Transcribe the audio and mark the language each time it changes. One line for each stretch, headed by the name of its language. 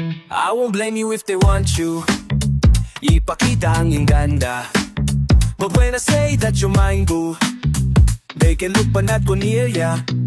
English: I won't blame you if they want you.
Filipino: Ipakita ang iyong ganda.
English: But when I say that you're mine, boo, they can look but not Cornelia.